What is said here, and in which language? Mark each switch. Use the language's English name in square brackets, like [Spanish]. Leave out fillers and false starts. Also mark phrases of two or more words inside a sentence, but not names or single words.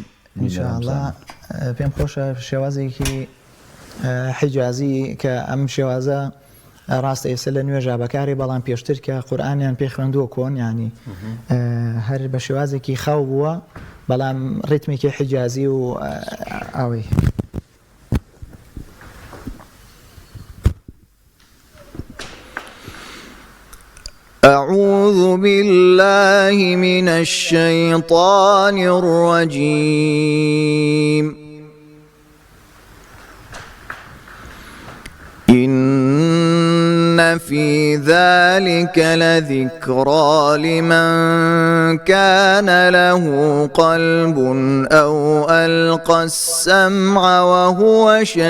[Central Kurdish] ئینشاءالله پێم خۆشە شێوازێکی حیجازی کە ئەم شێوازە ڕاستە ئێستا لە نوێژا بەکاری بەڵام پێشتر کە قورئانیان پێ خوێندووە کۆن ینی هەر بە شێوازێکی خاو بووە بەڵام ڕیتمێکی حیجازی و ئەوەی [Arabic] أعوذ بالله من الشيطان الرجيم إن في ذلك لذكرى لمن كان له قلب أو ألقى السمع وهو